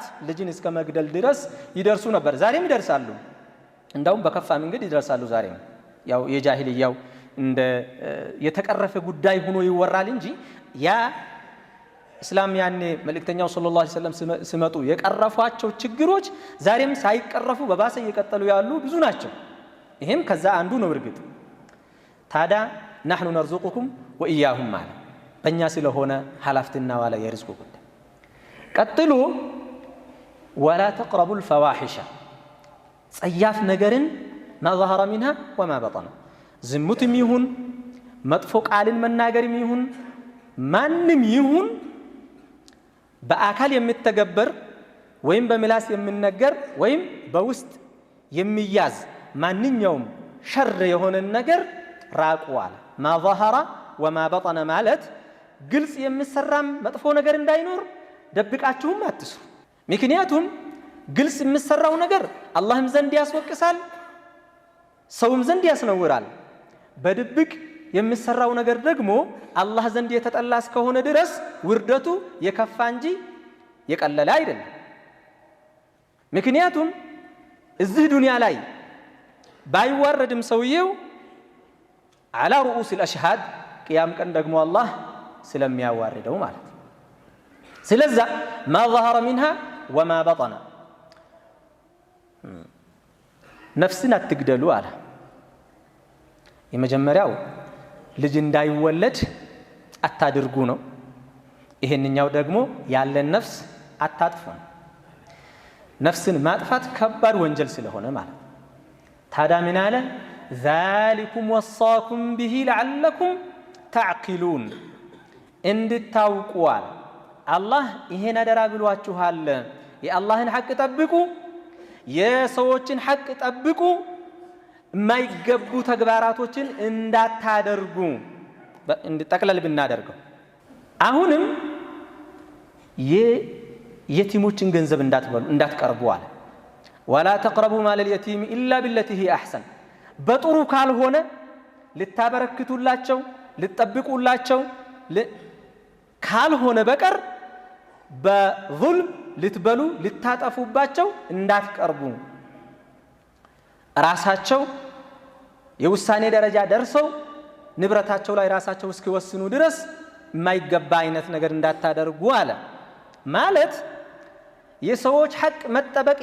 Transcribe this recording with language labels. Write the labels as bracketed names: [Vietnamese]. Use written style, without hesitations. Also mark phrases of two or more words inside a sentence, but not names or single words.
[Amharic] ልጅን እስከ መግደል ድረስ ይደርሱ ነበር። ዛሬም ይደርሳሉ። እንደውም በከፋ መንገድ ይደርሳሉ። ዛሬም ያው የጃሂልያው እንደ የተቀረፈ ጉዳይ ሆኖ ይወራል እንጂ ያ እስላም ያኔ መልእክተኛው [Arabic] صلى الله عليه وسلم [Amharic] ሲመጡ የቀረፏቸው ችግሮች ዛሬም ሳይቀረፉ በባሰ እየቀጠሉ ያሉ ብዙ ናቸው። ይሄም ከዛ አንዱ ነው። እርግጥ ታዲያ [Arabic] نحن نرزقكم وإياهم [Amharic] ማለት በእኛ ስለሆነ ሐላፍትና ዋላ የርዝቁ ጉዳይ። ቀጥሎ [Arabic] ولا تقربوا الفواحش [Amharic] ጸያፍ ነገርን [Arabic] ما ظهر منها وما بطن [Amharic] ዝሙትም ይሁን መጥፎ ቃልን መናገርም ይሁን ማንም ይሁን በአካል የሚተገበር ወይም በምላስ የሚነገር ወይም በውስጥ የሚያዝ ማንኛውም ሸር የሆነ ነገር ራቁ አለ። [Arabic] ما ظهر وما بطن [Amharic] ማለት ግልጽ የሚሰራም መጥፎ ነገር እንዳይኖር ደብቃችሁም አትስሩ። ምክንያቱም ግልጽ የሚሰራው ነገር አላህም ዘንድ ያስወቅሳል፣ ሰውም ዘንድ ያስነውራል። በድብቅ የሚሰራው ነገር ደግሞ አላህ ዘንድ የተጠላ እስከሆነ ድረስ ውርደቱ የከፋ እንጂ የቀለለ አይደለም። ምክንያቱም እዚህ ዱንያ ላይ ባይዋረድም ሰውየው [Arabic] على رؤوس الأشهاد قيام [Amharic] ቀን ደግሞ አላህ ስለሚያዋርደው ማለት ነው። ስለዚህ [Arabic] ما ظهر منها وما بطن [Amharic] ነፍስን አትግደሉ አለ። የመጀመሪያው ልጅ እንዳይወለድ አታድርጉ ነው። ይሄንኛው ደግሞ ያለን ነፍስ አታጥፉ ነው። ነፍስን ማጥፋት ከባድ ወንጀል ስለሆነ ማለት ታዲያ ምን አለ [Arabic] ذلكم وصاكم به لعلكم تعقلون [Amharic] እንድታውቁ አላህ ይሄን አደራ ብሏችኋል። የአላህን ሐቅ ጠብቁ፣ የሰዎችን ሐቅ ጠብቁ፣ የማይገቡ ተግባራቶችን እንዳታደርጉ እንድጠቅለል ብናደርገው አሁንም የየቲሞችን ገንዘብ እንዳትቀርቡ አለ። [Arabic] ولا تقربوا مال اليتيم إلا بالتي هي أحسن [Amharic] በጥሩ ካልሆነ ልታበረክቱላቸው ልትጠብቁላቸው ካልሆነ በቀር በዙልም ልትበሉ ልታጠፉባቸው እንዳትቀርቡ ራሳቸው የውሳኔ ደረጃ ደርሰው ንብረታቸው ላይ ራሳቸው እስኪወስኑ ድረስ የማይገባ አይነት ነገር እንዳታደርጉ አለ። ማለት የሰዎች ሐቅ መጠበቅ